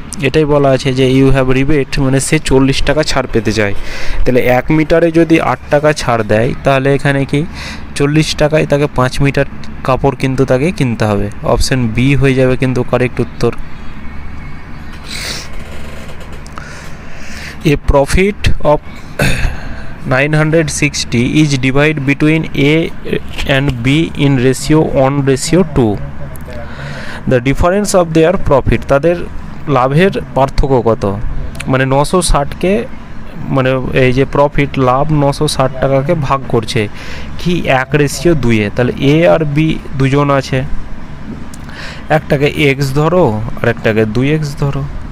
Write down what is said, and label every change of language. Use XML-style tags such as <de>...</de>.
<bn>এটাই বলা আছে যে ইউ হ্যাভ রিবেট, মানে সে 40 টাকা ছাড় পেতে চায়। তাহলে 1 মিটারে যদি 8 টাকা ছাড় দেয়, তাহলে এখানে কি 40 টাকায় তাকে 5 মিটার কাপড় কিন্তু তাকে কিনতে হবে। অপশন বি হয়ে যাবে কিন্তু কারেক্ট উত্তর।</bn> <en>A profit of 960 is divided between A and B in ratio 1:2. The difference of their profit,</en> <bn>তাদের লাভের পার্থক্য কত, মানে 960কে, মানে এই যে প্রফিট লাভ 960 টাকাকে ভাগ করছে কি 1:2। তাহলে এ আর বি দুজন আছে, একটাকে এক্স ধরো আর একটাকে 2x ধরো।</bn>